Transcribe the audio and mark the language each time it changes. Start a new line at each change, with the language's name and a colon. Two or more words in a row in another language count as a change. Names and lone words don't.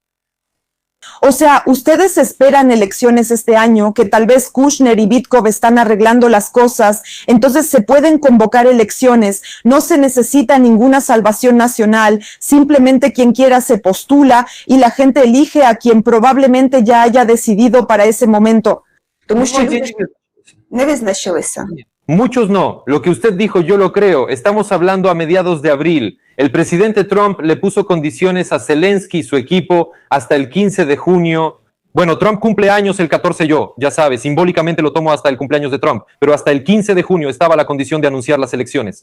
Spanish: O sea, ustedes esperan elecciones este año, que tal vez Kushner y Vitkov están arreglando las cosas, entonces se pueden convocar elecciones, no se necesita ninguna salvación nacional, simplemente quien quiera se postula y la gente elige a quien probablemente ya haya decidido para ese momento.
Ukrainian: Тому що люди не визначилися.
Spanish: Muchos no. Lo que usted dijo yo lo creo. Estamos hablando a mediados de abril. El presidente Trump le puso condiciones a Zelensky y su equipo hasta el 15 de junio. Bueno, Trump cumple años el 14 ya sabes, simbólicamente lo tomo hasta el cumpleaños de Trump, pero hasta el 15 de junio estaba la condición de anunciar las elecciones.